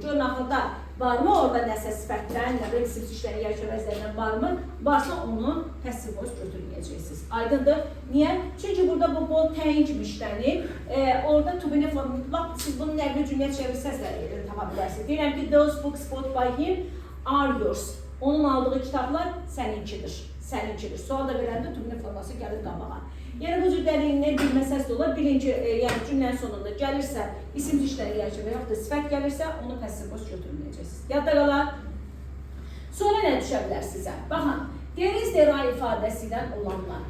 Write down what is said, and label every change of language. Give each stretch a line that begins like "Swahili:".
Azerbaijani: Görün, axırda varmı orada nəsə sifətdən, nə bilim, isimsiz işlənən yərək əvəzlərindən varmı? Varsa onu passive voice götürməyəcəksiniz. Aydındır. Niyə? Çünki burada bu təyin kimi işlənir. Orada to be-nin formu, siz bunu nəqli cümləyə çevirsəz də tapa bilərsiniz. Deyirəm ki,
English: those books bought by him are yours.
Azerbaijani: Onun aldığı kitablar səninkidir. Sual da verəndə to be-nin forması gəlir qabağa. Yəni bu cür dəliyindən bilməsəz də olar. Bilin ki, yəni cümlənin sonunda gəlirsə, isim işləri gəlirsə və yaxud da sifət gəlirsə, onu passive voice götürməyəcəksiniz. Yadda qalar. Sonra nə düşə bilər sizə? Baxın, there is, there are ifadəsi ilə olanlar.